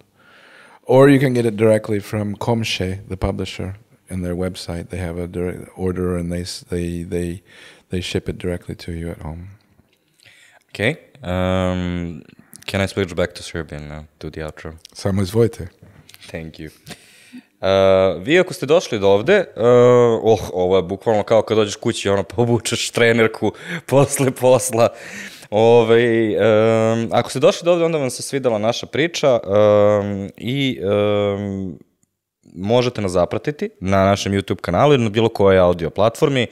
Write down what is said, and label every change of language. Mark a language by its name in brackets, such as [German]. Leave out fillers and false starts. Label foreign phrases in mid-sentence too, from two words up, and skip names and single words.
[English] Or you can get it directly from Komše, the publisher, in their website. They have a direct order, and they ship it directly to you at home. Okay. Can I switch back to Serbian now, to the outro? [Serbian] Samo izvojte. [English] Thank you. [Serbian] Vi ako ste došli do ovde, ovo je bukvalno kao kad dođeš kući, pa obučeš trenerku posle posla. Ako ste došli do ovde, onda vam se svidela naša priča i možete nas zapratiti na našem YouTube kanalu ili na bilo kojoj audio platformi.